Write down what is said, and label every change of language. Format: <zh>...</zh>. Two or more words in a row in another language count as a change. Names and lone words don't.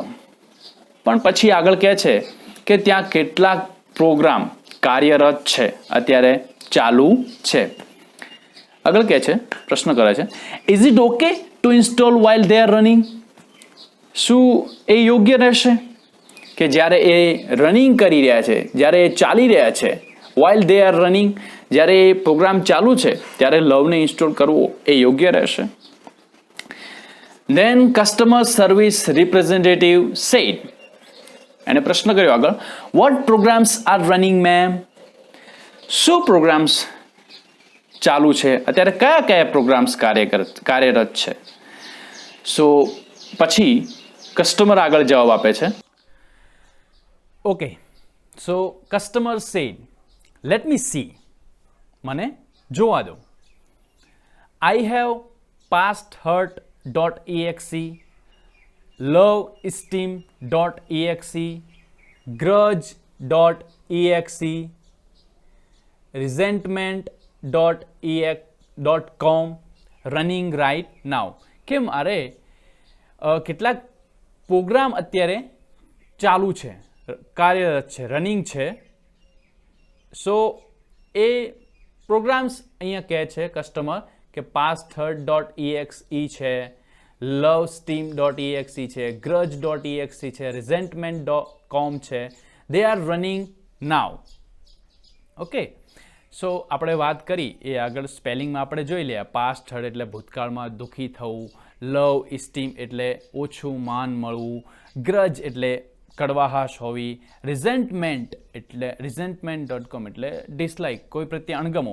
<gu>પણ પછી આગળ કહે છે કે ત્યાં કેટલાક પ્રોગ્રામ કાર્યરત છે, અત્યારે ચાલુ છે. આગળ કહે છે, પ્રશ્ન કરે છે</gu> <en>is it okay to install while they are running?</en> <gu>શું એ યોગ્ય રહેશે કે જ્યારે એ રનિંગ કરી રહ્યા છે, જ્યારે એ ચાલી રહ્યા છે,</gu> <en>while they are running,</en> <gu>જ્યારે એ પ્રોગ્રામ ચાલુ છે ત્યારે લવને ઇન્સ્ટોલ કરવો એ યોગ્ય રહેશે.</gu> <en>Then customer service representative said,</en> <gu>એને પ્રશ્ન કર્યો આગળ,</gu> <en>what programs are running ma'am?</en> <gu>શું પ્રોગ્રામ્સ ચાલુ છે અત્યારે, કયા કયા પ્રોગ્રામ્સ કાર્યરત છે? સો પછી કસ્ટમર આગળ જવાબ આપે છે.</gu> <en>okay, so customer said, let me see,</en> <gu>મને જોવા દો.</gu> <en>I have past hurt .exe, lovesteam.exe, grudge.exe, resentment.com running right now.</en> <gu>કે મારે કેટલાક પ્રોગ્રામ અત્યારે ચાલુ છે, કાર્યરત છે, રનિંગ છે. સો એ પ્રોગ્રામ્સ અહીંયા કહે છે કસ્ટમર કે pasthurt.exe છે, lovesteam.exe છે, grudge.exe છે, resentment.com છે.</gu> <en>they are running now. okay, so</en> <gu>આપણે વાત કરી એ આગળ સ્પેલિંગમાં આપણે જોઈ લઈએ.</gu> <en>past hurt</en> <gu>એટલે ભૂતકાળમાં દુઃખી થવું,</gu> <en>love esteem</en> <gu>એટલે ઓછું માન મળવું, ગ્રજ એટલે કડવાહાશ હોવી, resentment.com એટલે ડિસલાઇક, કોઈ પ્રત્યે અણગમો.</gu>